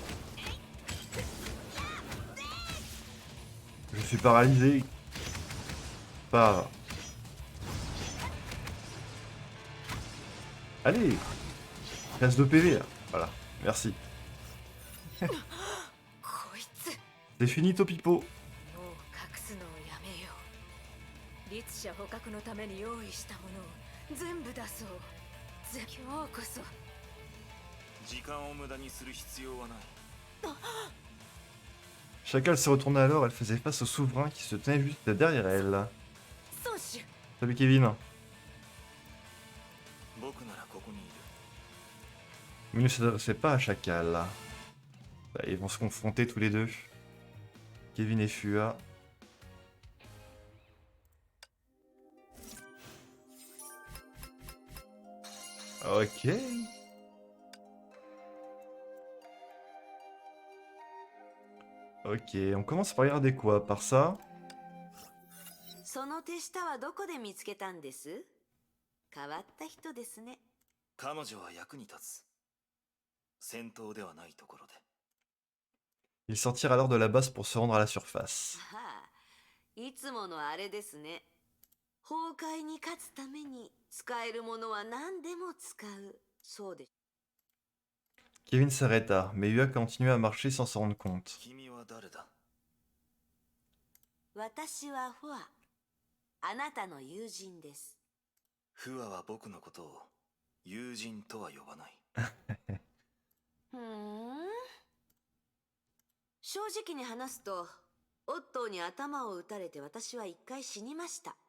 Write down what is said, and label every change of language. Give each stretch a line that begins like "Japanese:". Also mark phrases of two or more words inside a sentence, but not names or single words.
French: Je suis paralysé. Pas. Allez. Casse de PV là. Voilà. Merci.
Japanese: こいつ。
French: C'est fini Topipo.
Japanese: もう隠すのをやめよう。律者捕獲のために用意したものを全部出そう。今日こそ
French: Chacal se retourna alors, elle faisait face au souverain qui se tenait juste derrière elle.
Japanese: 孫子
French: Salut Kevin.
Japanese: 僕ならここにいる。
French: Mais il ne s'adressait pas à Chacal. Bah, ils vont se confronter tous les deux. Kevin et Fua. Ok. Ok, on commence par regarder quoi? Par ça?
Japanese: その手下はどこで見つけたんです？変わった人ですね。彼女は役に立つ。戦闘ではないところで。
French: Ils sortirent alors de la base pour se rendre à la surface.
Japanese: ああ、いつものあれですね。崩壊に勝つために使えるものは何でも使う。そうです。
French: Kevin s'arrêta, mais Ua continuait à marcher sans s'en rendre compte.
Japanese: 君は誰だ？私はフォア。あなたの友人です。フアは僕のことを友人とは呼ばない。ふーん。正直に話すと、オットーに頭を打たれて私は一回死にました。